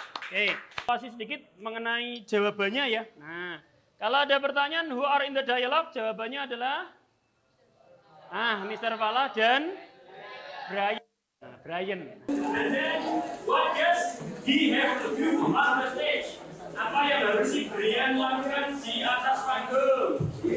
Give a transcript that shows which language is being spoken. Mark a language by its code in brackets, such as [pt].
[id] Oke, kasih sedikit mengenai jawabannya ya. Nah, kalau ada pertanyaan [en] who are in the dialogue, [id] jawabannya adalah Mr. Fala dan Brian. Brian. [en] And then what does he have to do on the stage? [id] Apa yang harus si Brian lakukan di atas panggung?